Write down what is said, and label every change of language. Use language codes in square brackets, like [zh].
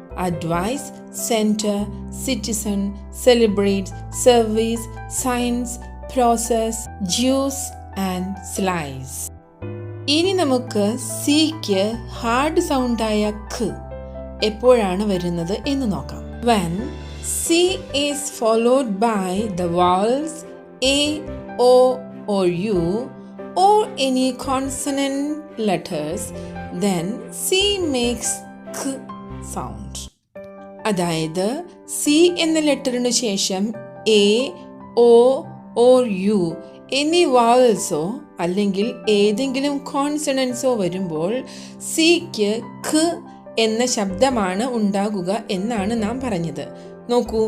[en] Advice, centre, citizen, celebrate, service, science, process, juice and slice. [ml] ഇനി നമുക്ക് സിക്ക് hard സൗണ്ടായ ഖ് എപ്പോഴാണ് വരുന്നത് എന്ന് നോക്കാം. [en] When C is followed by the vowels A, O or U or any consonant letters, then C makes K sound. [ml] അതായത് C എന്ന ലെറ്ററിനു ശേഷം എ, ഒ or യു എന്നീ വവൽസോ അല്ലെങ്കിൽ ഏതെങ്കിലും കോൺസണൻസോ വരുമ്പോൾ സിക്ക് ഖ് എന്ന ശബ്ദമാണ് ഉണ്ടാകുക എന്നാണ് നാം പറഞ്ഞത്. നോക്കൂ.